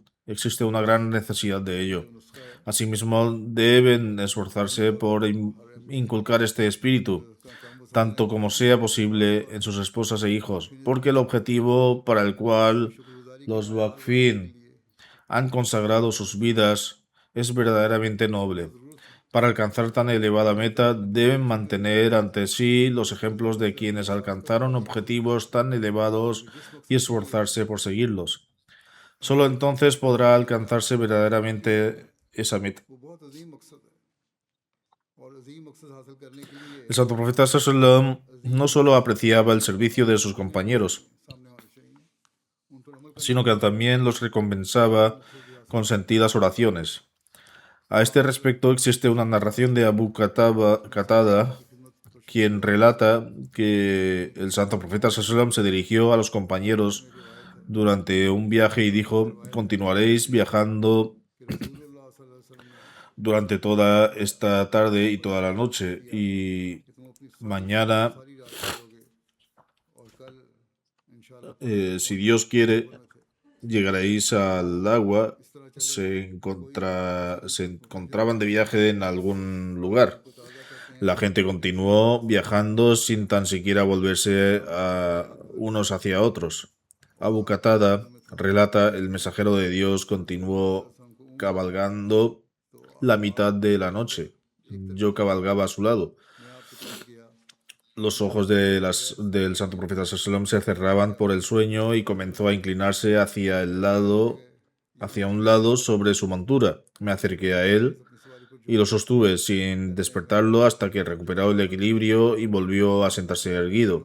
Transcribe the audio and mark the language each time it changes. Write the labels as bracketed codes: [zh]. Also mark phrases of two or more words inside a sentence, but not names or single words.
[es] Existe una gran necesidad de ello. Asimismo, deben esforzarse por inculcar este espíritu, tanto como sea posible, en sus esposas e hijos, porque el objetivo para el cual los Waqfin han consagrado sus vidas es verdaderamente noble. Para alcanzar tan elevada meta, deben mantener ante sí los ejemplos de quienes alcanzaron objetivos tan elevados y esforzarse por seguirlos. Solo entonces podrá alcanzarse verdaderamente esa meta. [ur] وہ بہت عظیم مقصد ہے اور عظیم مقصد حاصل کرنے کے لیے [es] El santo profeta sallam no solo apreciaba el servicio de sus compañeros, [ur] سامنے ہونے چاہیے ان پر عمل [es] sino que también los recompensaba con sentidas oraciones. A este respecto existe una narración de Abu Qatada, quien relata que el santo profeta sallam se dirigió a los compañeros durante un viaje y dijo: continuaréis viajando [ur] رسول اللہ [ar] صلى الله عليه وسلم [ur] نے [es] durante toda esta tarde y toda la noche, y [ur] کہ تم اپنی [es] mañana, [ur] ساری رات کرو گے اور کل ان شاء اللہ [es] si Dios quiere, llegaréis al agua. Se encontraban de viaje en algún lugar. La gente continuó viajando sin tan siquiera volverse a unos hacia otros. Abu Qatada relata: el mensajero de Dios continuó cabalgando la mitad de la noche. Yo cabalgaba a su lado. [ur] میں آپ کے پاس گیا [es] Los ojos del santo profeta sallam se cerraban por el sueño y comenzó a inclinarse hacia un lado sobre su montura. Me acerqué a él y lo sostuve sin despertarlo hasta que recuperó el equilibrio y volvió a sentarse erguido.